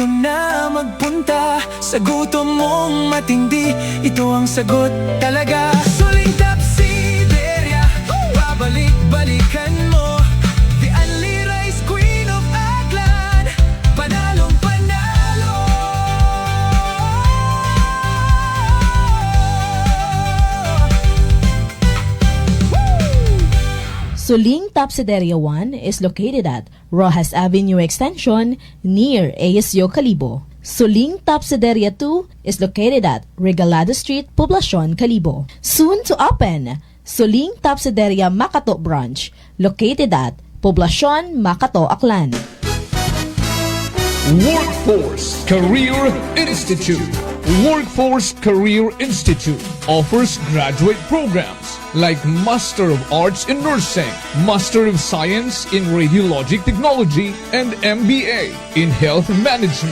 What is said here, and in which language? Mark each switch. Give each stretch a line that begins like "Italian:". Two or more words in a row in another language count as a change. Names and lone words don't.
Filipino: na magpunta sa gutom mong matindi. Ito ang sagot talaga. Suling Tapsideria, babalik-balikan mo.
English: The Only Rice Queen of Aklan,
Filipino: panalong panalo.
English: Suling Tapsideria 1 is located at Rojas Avenue Extension near ASU Calibo. Suling Tapsideria 2 is located at Regalado Street, Poblacion, Calibo. Soon to open, Suling Tapsideria Makato Branch, located at Poblacion, Makato, Aklan. Workforce Career Institute. Workforce Career Institute offers graduate programs like Master of Arts in Nursing, Master of Science in Radiologic Technology, and MBA in Health Management.